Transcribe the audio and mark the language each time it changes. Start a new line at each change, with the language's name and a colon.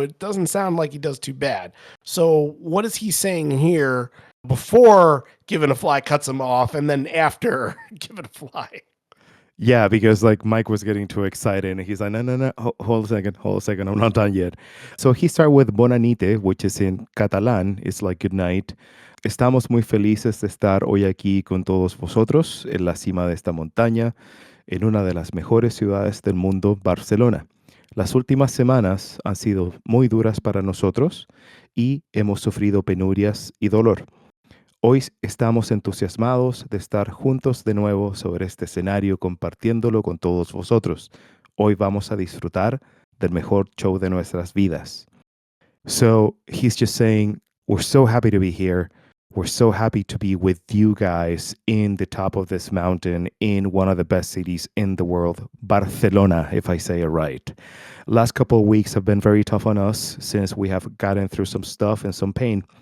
English: It doesn't sound like he does too bad. So what is he saying here before Given a Fly cuts him off and then after Given a Fly? Yeah, because like Mike was getting too excited and he's like, no, hold a second, I'm not done yet. So he started with Bona Nit, which is in Catalan, it's like good night.
Spanish: Estamos muy felices de estar hoy aquí con todos vosotros en la cima de esta montaña, en una de las mejores ciudades del mundo, Barcelona. Las últimas semanas han sido muy duras para nosotros y hemos sufrido penurias y dolor. Hoy estamos entusiasmados de estar juntos de nuevo sobre este escenario compartiéndolo con todos vosotros. Hoy vamos a disfrutar del mejor show de nuestras vidas.
English: So he's just saying, we're so happy to be here. We're so happy to be with you guys in the top of this mountain in one of the best cities in the world, Barcelona, if I say it right. Last couple of weeks have been very tough on us since we have gotten through some stuff and some pain.